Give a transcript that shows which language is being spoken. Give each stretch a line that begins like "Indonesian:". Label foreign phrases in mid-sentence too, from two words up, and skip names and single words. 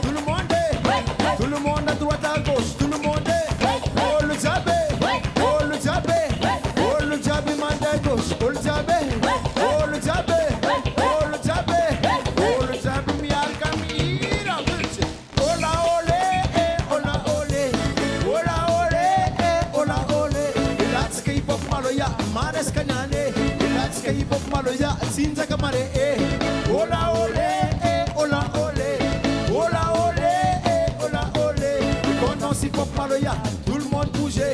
French: tout le monde est, tout le monde à droite à gauche, tout le monde est, oh le diable, oh le diable, oh le diable mande à gauche, oh le diable, oh le diable, oh le diable, oh le diable mi alcamira, oh la ole, oh la ole, oh la ole, oh la ole,
English: let's hip-hop maloya, mares kanane, let's hip-hop maloya, sinza kamare, ola ole, ola ole, ola ole, ola ole.
French: Quand on hip-hop maloya, tout le monde bougeait.